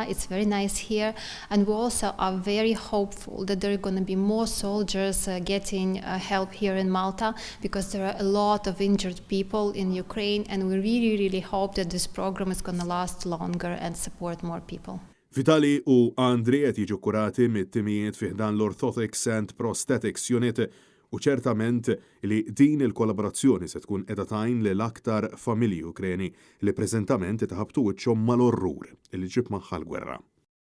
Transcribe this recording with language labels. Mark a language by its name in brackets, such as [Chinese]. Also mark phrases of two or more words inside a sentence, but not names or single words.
[English] It's very nice here, and we also are very hopeful that there are going to be more soldiers getting help here in Malta, because there are a lot of injured people in Ukraine, and we really hope that this program is going to last longer and support more people. [Maltese] Vitali u Andriy qed jiġu kurati mit-timijiet fih dan l-Orthotics and Prosthetics Unit u ċertament li din il-kollaborazzjoni se tkun qiegħda tgħin lill-aktar familji Ukreni li preżentament itħabtu wiċċhom mal-orrur li ġib magħha l-gwerra.